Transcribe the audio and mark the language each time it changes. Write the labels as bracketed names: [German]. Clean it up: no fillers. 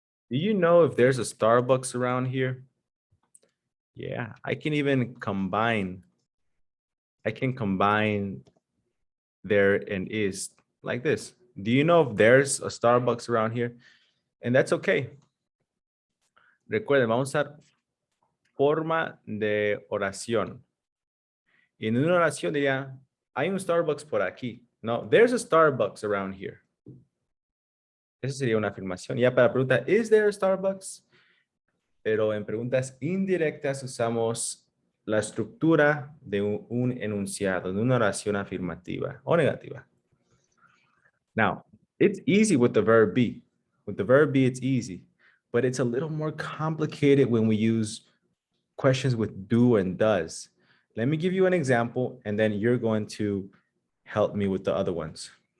[English] Do you know if there's a Starbucks around here? Yeah, I can even combine. I can combine there and is like this. Do you know if there's a Starbucks around here? And that's okay. [Spanish] Recuerden, vamos a usar forma de oración. Y en una oración diría, hay un Starbucks por aquí. [English] No, there's a Starbucks around here. [Spanish] Esa sería una afirmación. Ya para la pregunta, [English] is there a Starbucks? [Spanish] Pero en preguntas indirectas usamos la estructura de un enunciado, de una oración afirmativa o negativa. [English] Now, it's easy with the verb be. With the verb be, it's easy, but it's a little more complicated when we use questions with do and does. Let me give you an example, and then you're going to help me with the other ones.